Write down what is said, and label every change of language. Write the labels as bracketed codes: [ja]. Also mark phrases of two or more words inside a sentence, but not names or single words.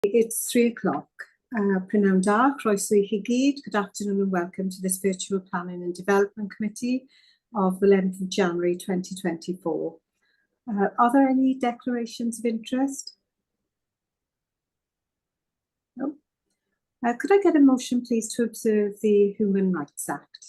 [en] It's 3 o'clock. [cy] Prynawn da, croeso I chi gyd. [en] Good afternoon and welcome to this virtual Planning and Development Committee of the 11th of January 2024. Are there any declarations of interest? No. Could I get a motion, please, to observe the Human Rights Act?